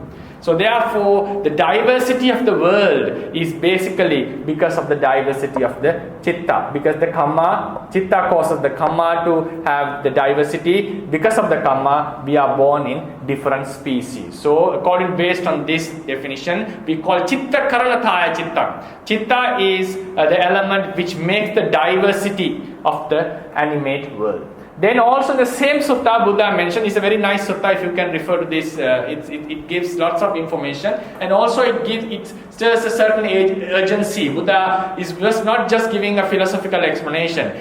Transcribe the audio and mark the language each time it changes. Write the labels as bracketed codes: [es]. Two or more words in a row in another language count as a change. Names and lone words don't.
[en] So therefore, the diversity of the world is basically because of the diversity of the citta. Because the citta causes the kamma to have the diversity. Because of the kamma, we are born in different species. So based on this definition, we call [pi] citta karanataya citta. [en] Citta is the element which makes the diversity of the animate world. Then also the same sutta Buddha mentioned is a very nice sutta. If you can refer to this, it gives lots of information, and also it stirs a certain urgency. Buddha was not just giving a philosophical explanation.